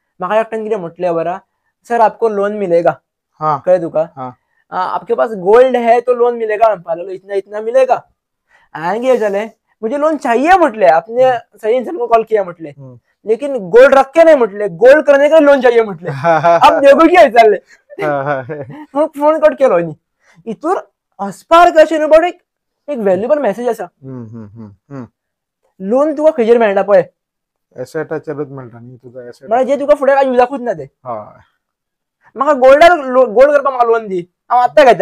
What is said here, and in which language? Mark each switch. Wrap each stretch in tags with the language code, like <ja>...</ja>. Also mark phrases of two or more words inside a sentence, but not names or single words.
<kok>म्हाका एकट्यान कितें म्हटलें बरा,</kok> <hi>सर आपको लोन मिलेगा,</hi> <kok>कळ्ळें तुका,</kok> <hi>आपके पास गोल्ड है तो लोन मिलेगा</hi> <kok>म्हणपा लागलो,</kok> <hi>इतना इतना मिलेगा.</hi> <kok>हांवें कितें जालें,</kok> <hi>मुझे लोन चाहिए म्हटले, आपने सही इंसान को कॉल किया म्हटले, लेकिन गोल्ड रख के नहीं म्हटले, गोल्ड करने का लोन चाहिए म्हटले. आप देखो</hi> <kok>कितें चालले. मग फोन कट केलो न्ही. हितूर हसपार कशें न्हू, बट एक</kok> <en>valuable message</en> <kok>आसा. लोन तुका खंयचेर मेळटा पळय, एसेटाचेरूच मेळटा न्ही तुका एसेट, म्हणजे जे तुका फुडें काय युजाकूच ना ते. म्हाका गोल्डार गोल्ड करपाक म्हाका लोन दी, हांव आत्तां घेता.</kok>